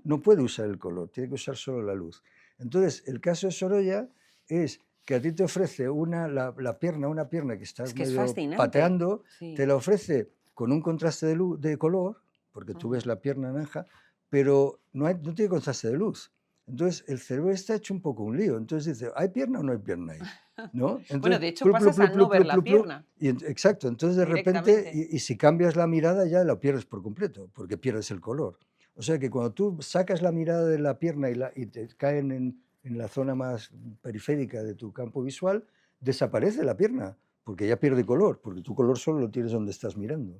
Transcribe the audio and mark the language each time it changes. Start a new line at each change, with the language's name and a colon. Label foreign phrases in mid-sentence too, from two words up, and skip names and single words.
Spanish: no puede usar el color, tiene que usar solo la luz. Entonces, el caso de Sorolla es que a ti te ofrece una pierna que está Es que es medio fascinante. pateando, te Sí. la ofrece con un contraste de color, porque tú ves Ujú. la pierna naranja, pero no tiene contraste de luz. Entonces, el cerebro está hecho un poco un lío. Entonces dice, ¿hay pierna o no hay pierna ahí? ¿No? Bueno, Entonces, de hecho plu, plu, pasas a plu, no plu, ver plu, la plu, plu, pierna exacto, entonces de repente, directamente. y si cambias la mirada ya la pierdes por completo, porque pierdes el color. O sea que cuando tú sacas la mirada de la pierna y te caen en la zona más periférica de tu campo visual, desaparece la pierna, porque ya pierde color, porque tu color solo lo tienes donde estás mirando.